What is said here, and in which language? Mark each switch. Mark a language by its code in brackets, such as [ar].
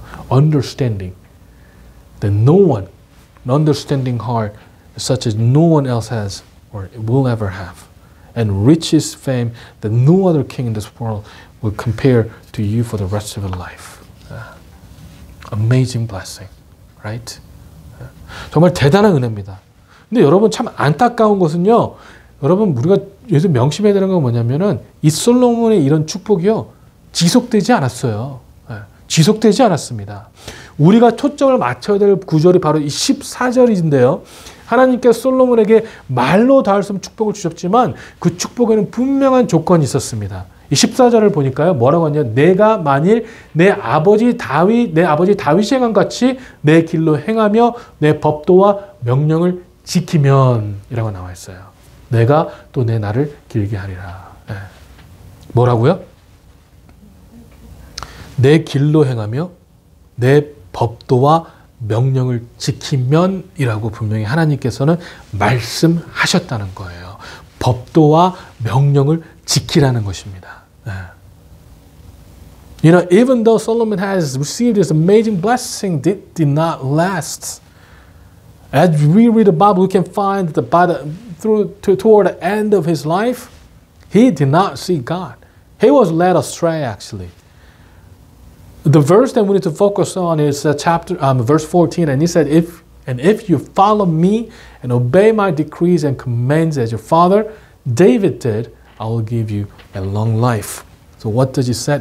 [en] Understanding that no one, an understanding heart such as no one else has or will ever have, and riches, fame that no other king in this world will compare to you for the rest of your life. Amazing blessing, right? [ko] 정말 대단한 은혜입니다. 근데 여러분 참 안타까운 것은요, 여러분 우리가 요즘 명심해야 되는 건 뭐냐면은 이 솔로몬의 이런 축복이요 지속되지 않았어요. 지속되지 않았습니다. 우리가 초점을 맞춰야 될 구절이 바로 이 14절인데요. 하나님께서 솔로몬에게 말로 닿을 수 없는 축복을 주셨지만 그 축복에는 분명한 조건이 있었습니다. 이 14절을 보니까요. 뭐라고 하냐? 내가 만일 내 아버지 다윗이 행한 같이 내 길로 행하며 내 법도와 명령을 지키면 이라고 나와 있어요. 내가 또 내 날을 길게 하리라. 뭐라고요? 내 길로 행하며 내 법도와 명령을 지키면 이라고 분명히 하나님께서는 말씀하셨다는 거예요. 법도와 명령을 지키라는 것입니다. [en] You know, even though Solomon has received this amazing blessing, it did not last. As we read the Bible, we can find that toward the end of his life, he did not see God. He was led astray, actually. The verse that we need to focus on is verse 14, and he said, if you follow me and obey my decrees and commands as your father David did, I will give you a long life. So what does he say?